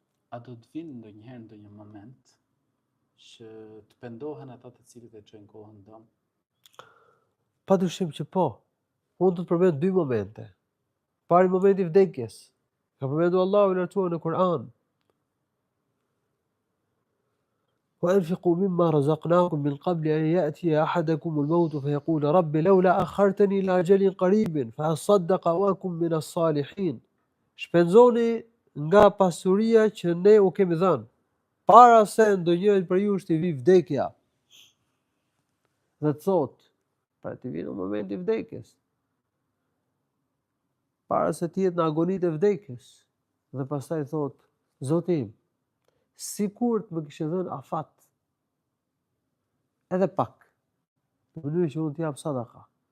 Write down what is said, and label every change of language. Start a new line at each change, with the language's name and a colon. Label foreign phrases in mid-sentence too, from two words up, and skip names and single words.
Albanian: A do të vinë ndonjëherë ndonjë moment që të pendohen ata të cilët e çojnë kohën dëm? Padyshim që po. Unë do të përmend dy momente. Pari momenti i vdekjes. Ka përmendur Allahu i lartësuar në Kur'an.
Arabic: وأنفقوا مما رزقناكم من قبل أن يأتي أحدكم الموت فيقول رب لولا أخرتني إلى أجل قريب فأصدق وأكن من الصالحين.
Albanian: Shpenzoni nga pasuria që ne u kemi dhënë, para se ndonjëri për ju të vi vdekja. Dhe thotë, pra të vinë në momenti i vdekjes, para se të jetë në agonitë e vdekjes, dhe pastaj thotë, Zoti im, sikur të më kishe dhënë afat, edhe pak, në mënyrë që unë t'jap sadaka.